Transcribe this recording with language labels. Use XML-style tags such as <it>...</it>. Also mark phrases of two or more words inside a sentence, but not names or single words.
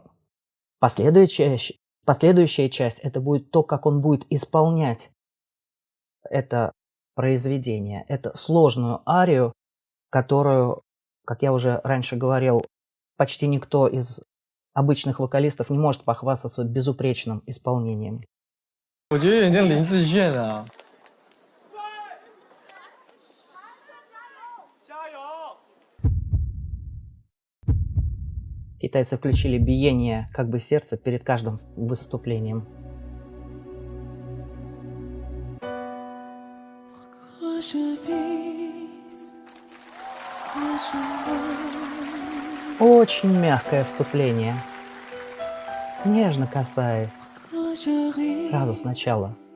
<ru>Последующая часть – это будет то, как он будет исполнять это произведение. Это сложную арию, которую, как я уже раньше говорил, почти никто из обычных вокалистов не может похвастаться безупречным исполнением.</ru> <zh>我觉得有点像林志炫啊。</zh> <ru>Китайцы включили биение как бы сердца перед каждым выступлением. Очень мягкое вступление, нежно касаясь, сразу сначала.</ru>